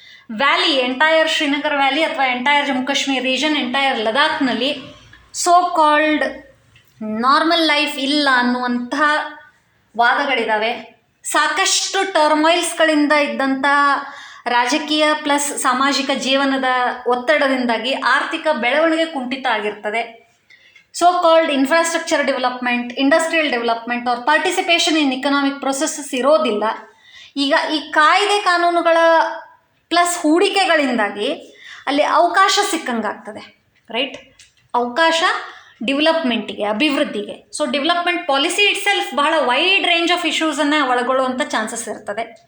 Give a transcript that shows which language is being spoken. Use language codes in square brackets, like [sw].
[kn] Valley, entire Srinagar valley ಅಥವಾ entire Jammu Kashmir region, entire ಲದಾಖ್ನಲ್ಲಿ so called normal life ಇಲ್ಲ ಅನ್ನುವಂತಹ ವಾದಗಳಿದ್ದಾವೆ. ಸಾಕಷ್ಟು ಟರ್ಮೈಲ್ಸ್ಗಳಿಂದ ಇದ್ದಂತಹ ರಾಜಕೀಯ ಪ್ಲಸ್ ಸಾಮಾಜಿಕ ಜೀವನದ ಒತ್ತಡದಿಂದಾಗಿ ಆರ್ಥಿಕ ಬೆಳವಣಿಗೆ ಕುಂಠಿತ ಆಗಿರ್ತದೆ. [en] so called infrastructure development, industrial development or participation in economic processes [kn] ಇರೋದಿಲ್ಲ. ಈಗ ಈ ಕಾಯ್ದೆ ಕಾನೂನುಗಳ ಪ್ಲಸ್ ಹೂಡಿಕೆಗಳಿಂದಾಗಿ ಅಲ್ಲಿ ಅವಕಾಶ ಸಿಕ್ಕಂಗಾಗ್ತದೆ, ರೈಟ್? ಅವಕಾಶ ಡೆವಲಪ್ಮೆಂಟಿಗೆ, ಅಭಿವೃದ್ಧಿಗೆ. So development policy it self ಬಹಳ ವೈಡ್ ರೇಂಜ್ ಆಫ್ ಇಶ್ಯೂಸನ್ನು ಒಳಗೊಳ್ಳುವಂಥ ಚಾನ್ಸಸ್ ಇರ್ತದೆ.